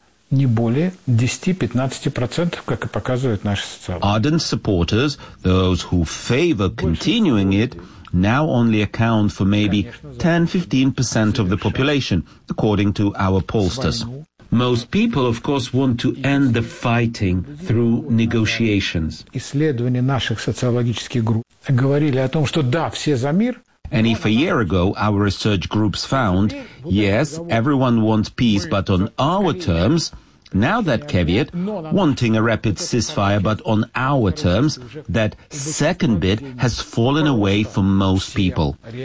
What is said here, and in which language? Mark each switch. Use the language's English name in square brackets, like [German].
[English] Ardent supporters, those who favor continuing it, now only account for maybe 10-15% of the population, according to our pollsters. Most people, of course, want to end the fighting through negotiations. [Russian] Исследования наших социологических групп говорили о том, что да, все за мир. [English] And if a year ago our research groups found, yes, everyone wants peace, but on our terms, now that caveat, wanting a rapid ceasefire, but on our terms, that second bit has fallen away for most people.